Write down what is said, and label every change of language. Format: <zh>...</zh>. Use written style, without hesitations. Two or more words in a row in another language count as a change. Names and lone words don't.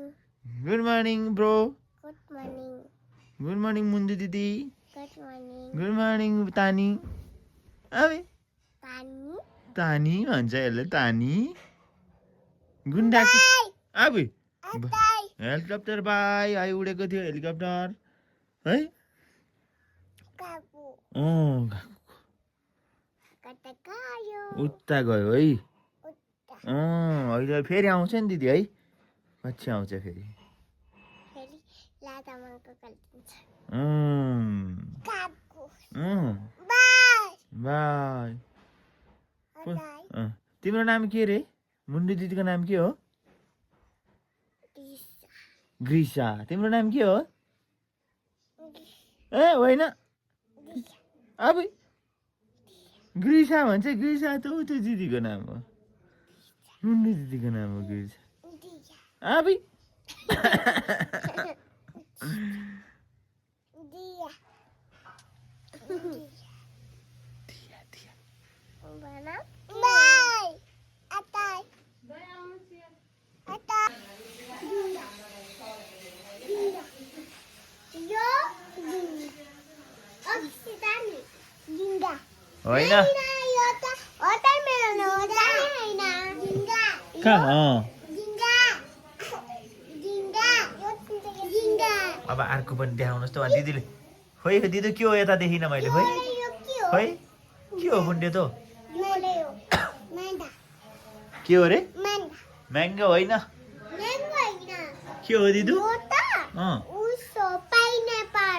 <en>Good morning, bro. Good morning. Good morning, Mundu didi. Good morning. Good morning, Tani.</en> <ne>अबे Tani. तानी भन्छ यसले तानी गुन्डा अबे Atai. हेलिकप्टर बाई आइ उडेको थियो हेलिकप्टर है Kabu. Kata kayu. उता गयो है Uta. अहिले फेरि आउँछ नि दिदी है पछि आउँछ फेरि Feli. Lata mangko kaltinsa. Kabu.</ne> <en>Bye. बाई Atai.</en> <ne>तिम्रो नाम के रे मुन्डु दिदीको नाम के हो Bisa. ग्रिसा तिम्रो नाम के हो ए होइन अब ग्रिसा भन्छ ग्रिसा त ऊ त्यो दिदीको नाम हो मुन्डु दिदीको नाम हो ग्रिसा Dia. अब Dia. Mana? Bye. Atai. Atai. Dinda. Dinda. Yo. Dinda. Oksitani. Dinda. होइन यो त. Otai मेरो न हो हैन. Dinda. कहाँ Dinda. Dinda. Yo dinda. अब अर्को पनि देखाउनुहोस् त दिदीले खोइ दिदी के हो यता देखिनँ मैले खोइ Yo के हो? खोइ के हो बुन्डे त Manda. Manda. के हो रे Manda. म्याङ्गो होइन Mango हैन. के हो दिदु यो त अँ उसो पाइनएप्पल</ne>